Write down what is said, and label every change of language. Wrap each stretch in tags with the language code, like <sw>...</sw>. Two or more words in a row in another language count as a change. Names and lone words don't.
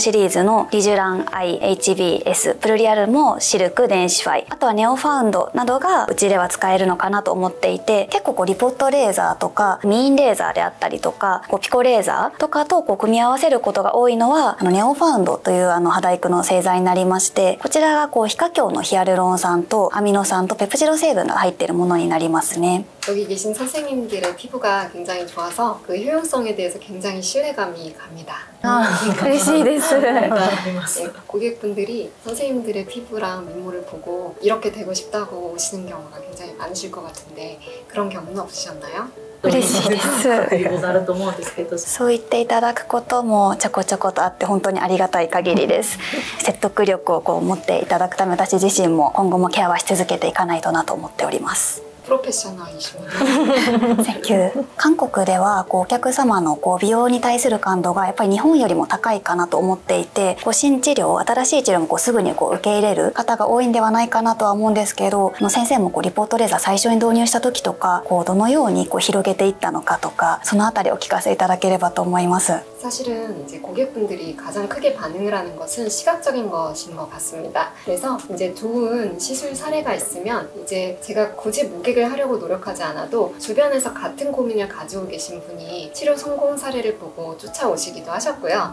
<ja>シリーズのリジュラン IHBS、プルリアルモ、シルク、デンシファイ、あとはネオファウンドなどがうちでは使えるのかなと思っていて、結構リポットレーザーとかミーンレーザーであったりとかピコレーザーとかと組み合わせることが多いのはネオファウンドという肌育の製剤になりまして、こちらが非可強のヒアルロン酸とアミノ酸とペプチド成分が入っているものになりますね。</ja> <ko>여기 계신 선생님들의 피부가 굉장히 좋아서 그 효용성에 대해서 굉장히 신뢰감이 갑니다. 고객분들이 선생님들의 피부랑 미모를 보고 이렇게 되고 싶다고 오시는 경우가 굉장히 많으실 것 같은데 그런 경우는 없으셨나요?</ko> <ja>嬉しいです。そう言っていただくこともちょこちょことあって本当にありがたい限りです。説得力を持っていただくため私自身も今後もケアはし続けていかないとなと思っております。韓国ではお客様の美容に対する感度がやっぱり日本よりも高いかなと思っていて、新治療、新しい治療もすぐに受け入れる方が多いんではないかなとは思うんですけど、先生もリポートレーザー最初に導入した時とかどのように広げていったのかとか、そのあたりをお聞かせいただければと思います。</ja> <ko>사실은 이제 고객분들이 가장 크게 반응을 하는 것은 시각적인 것인 것 같습니다. 그래서 이제 좋은 시술 사례가 있으면 이제 제가 굳이 모객을 하려고 노력하지 않아도 주변에서 같은 고민을 가지고 계신 분이 치료 성공 사례를 보고 쫓아오시기도 하셨고요.</ko>